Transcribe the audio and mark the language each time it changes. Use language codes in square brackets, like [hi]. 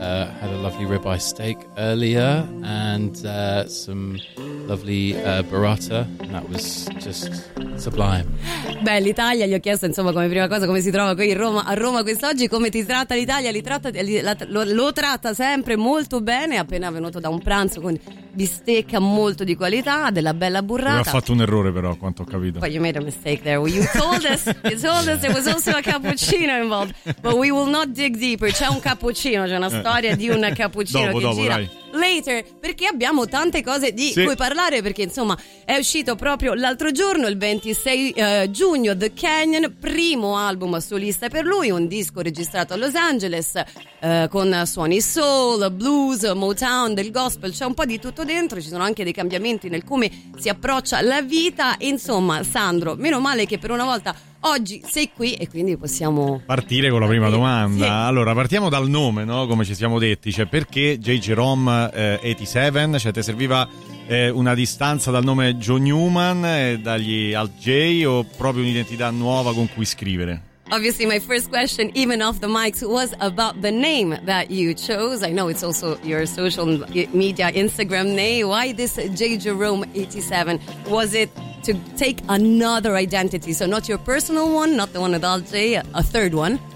[en] Had a lovely ribeye steak earlier and some lovely burrata, and that was just sublime. [it] Beh, l'Italia, gli ho chiesto insomma come prima cosa come si trova qui in Roma, a Roma quest'oggi, come ti tratta l'Italia. Lo tratta sempre molto bene, appena venuto da un pranzo con bistecca molto di qualità, della bella burrata. Ha fatto un errore però, quanto ho capito. [en] But you made a mistake there. You told us there was also a cappuccino involved, but we will not dig deeper. [it] C'è un cappuccino, c'è una storia di un cappuccino dopo, gira. Dai. [en] Later, [it] perché abbiamo tante cose di cui parlare, perché insomma è uscito proprio l'altro giorno, il 26 giugno, The Canyon, primo album solista per lui, un disco registrato a Los Angeles con suoni soul, blues, Motown, del gospel, c'è un po' di tutto dentro, ci sono anche dei cambiamenti nel come si approccia la vita. Insomma, Sandro, meno male che per una volta oggi sei qui e quindi possiamo partire con la prima domanda. Sì. Allora, partiamo dal nome, no? Come ci siamo detti, cioè perché J. Jerome 87? Cioè, ti serviva una distanza dal nome Joe Newman e dagli Alt J, o proprio un'identità nuova con cui scrivere? [en] Obviously, my first question, even off the mics, was about the name that you chose. I know it's also your social media Instagram name. Why this J. Jerome 87? Was it to take another identity? So not your personal one, not the one with Alt J, a third one?